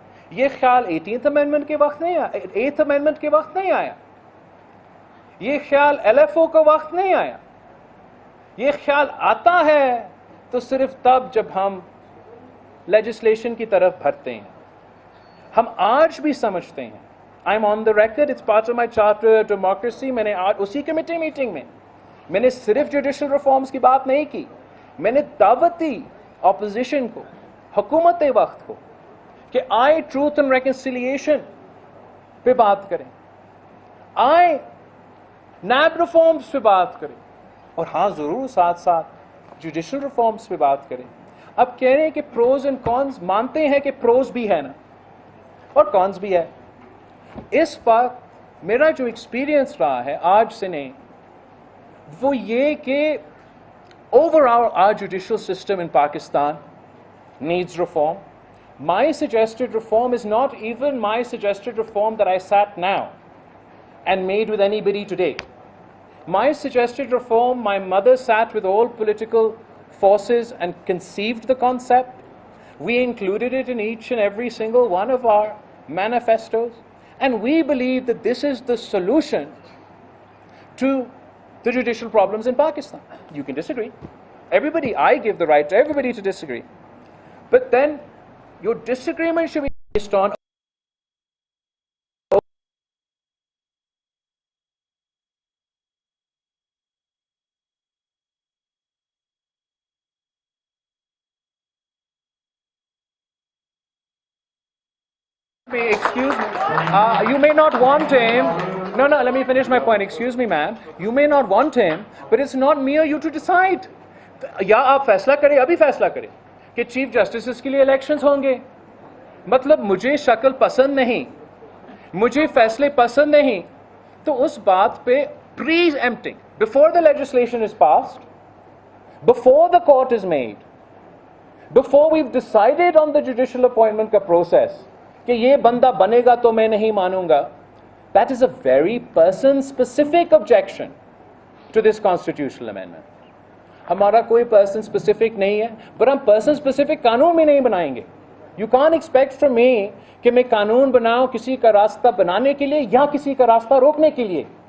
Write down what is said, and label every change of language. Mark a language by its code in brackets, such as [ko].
[ur] یہ خیال 18th amendment کے وقت نہیں آیا، 8th امینڈمنٹ کے وقت نہیں آیا. یہ خیال ایل ایف او کا وقت نہیں آیا. یہ خیال آتا ہے تو صرف تب جب ہم لیجسلیشن کی طرف بڑھتے ہیں. ہم آج بھی سمجھتے ہیں، [en] I'm on the record, it's part of my charter of democracy. [ur] میں نے آج اسی کمیٹی میٹنگ میں نے صرف جوڈیشل ریفارمز کی بات نہیں کی، میں نے دعوت دی اپوزیشن کو، حکومت وقت کو کہ آئے ٹروتھ اینڈ ریکنسیلیشن پہ بات کریں، آئے نیب ریفارمز پہ بات کریں، اور ہاں ضرور ساتھ ساتھ جوڈیشل ریفارمز پہ بات کریں. اب کہہ رہے ہیں کہ پروز اینڈ کونز، مانتے ہیں کہ پروز بھی ہے نا اور کونز بھی ہے. اس وقت میرا جو ایکسپیرینس رہا ہے آج سے نہیں، وہ یہ کہ [en] overall our judicial system in Pakistan needs reform. My suggested reform is not even my suggested reform that I sat now and made with anybody today. My suggested reform, my mother sat with all political forces and conceived the concept. We included it in each and every single one of our manifestos. And we believe that this is the solution to the judicial problems in Pakistan. You can disagree. Everybody, I give the right to everybody to disagree. But then your disagreement should be based on excuse me, you may not want him. No, let me finish my point. Excuse me, ma'am. You may not want him, but it's not me or you to decide. [ur] یا آپ فیصلہ کریں، ابھی فیصلہ کریں کہ chief justice کے لیے الیکشنز ہوں گے. مطلب مجھے شکل پسند نہیں، مجھے فیصلے پسند نہیں، تو اس بات پہ [en] preempting before the legislation is passed, before the court is made, before we decided on the judicial appointment [ur] کا پروسیس کہ یہ بندہ بنے گا تو میں نہیں مانوں گا. [en] That is a very person specific objection to this constitutional amendment. [ur] ہمارا کوئی پرسن اسپیسیفک نہیں ہے، پر ہم پرسن اسپیسیفک قانون بھی نہیں بنائیں گے. [en] you can expect from me [ur] کہ میں قانون بناؤں کسی کا راستہ بنانے کے لیے یا کسی کا راستہ روکنے کے لیے.